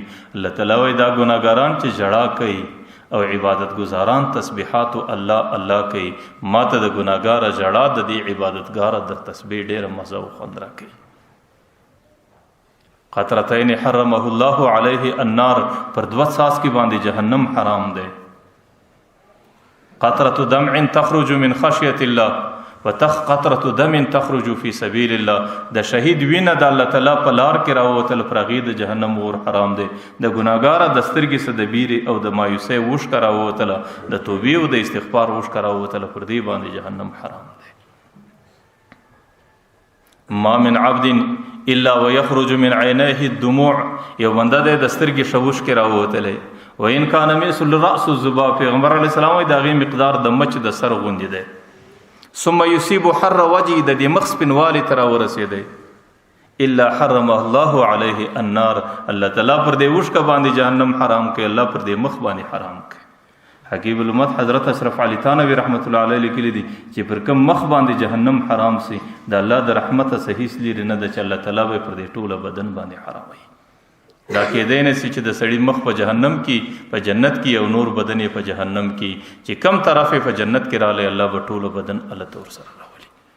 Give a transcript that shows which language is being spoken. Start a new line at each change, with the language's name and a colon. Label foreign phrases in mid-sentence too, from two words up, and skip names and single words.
Pashto: الله تعالی وایي دا ګناهګاران چې ژړا کوي او عبادت گزاران تسبیحات الله الله کوي، ما ته د ګناهګاره ژړا د دې عبادتګاره د تسبیح ډېره مزه او خوند راکوي.
Arabic: قطرتین حرمه الله علیه النار،
Pashto: پر 2 څاڅکي باندې جهنم حرام دی.
Arabic: قطرة دمع تخرج من خشیة الله قطرة دم تخرج فی سبیل الله.
Pashto: د شهید وینه د الله تعالی په لار کې راووتل، پر هغې د جهنم اور حرام دی. د ګناهګاره د سترګې څه د بیرې او د مایوسۍ اوښکه راووتله، د توبې او د استغفار اوښکه راووتله، پر دې باندې جهنم حرام دی.
Arabic: ما من عبد الا ويخرج من عینیه الدموع،
Pashto: یو بنده دی د سترګې ښه اوښکې راووتلی.
Arabic: وان کان مثل رأس الذباب،
Pashto: پیغمبر علیه السلام وایي د هغې مقدار د مچ د سر غوندې دی.
Arabic: ثم يصيب حر وجهه،
Pashto: د دې مخ سپینوالي ته راورسېدی.
Arabic: الا حرم الله عليه النار،
Pashto: الله تعالی پر دې اوښکه باندې جهنم حرام کوي، الله پر دې مخ باندې حرام کوي. حکیم الامت حضرت اشرف علی تھانوی رحمت الله علیه لیکلی دي چې پر کوم مخ باندې جهنم حرام سي، د الله د رحمت څخه هیڅ لري نه ده چې الله تعالی به پر دې ټوله بدن باندې حراموي. دا کېدی نه سي چې د سړي مخ په جهنم کې په جنت کې او نور بدن یې په جهنم کې، چې کم طرف یې په جنت کې رالی الله به ټوله بدن الله ته ورسره راولي.